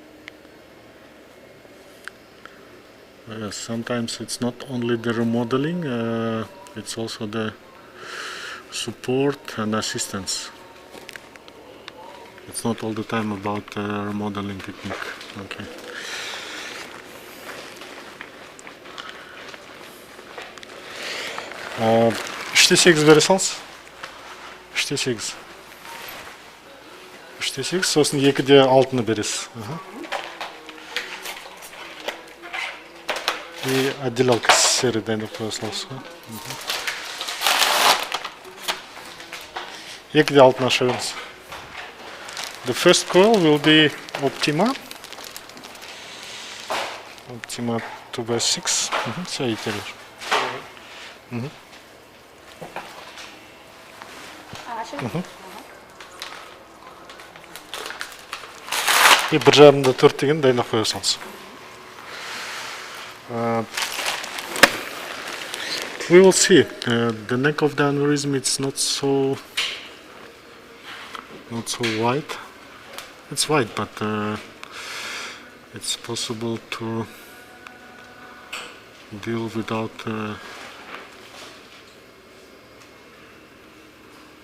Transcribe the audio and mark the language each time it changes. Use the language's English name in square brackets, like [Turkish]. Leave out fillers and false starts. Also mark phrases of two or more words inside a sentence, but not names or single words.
[English] Sometimes it's not only the remodeling, it's also the support and assistance. It's not all the time about remodeling technique. [Kazakh] Okay. Үште 8 бере салыңыз. Үште 8. Үште 8, сосын 2-де 6-ны бересіз. [Russian] И отделялка серый [Kazakh] дайындап қоя саласыз. 2-де 6-ны аша беріңіз. [English] The first coil will be Optima. Optima 2x6. [Russian] Все, и теперь. [Kazakh] И 1,5-да 4 деген дайындап қоя салыңыз. [English] We will see. The neck of the aneurysm, it's not so wide. It's wide, but it's possible to deal without this.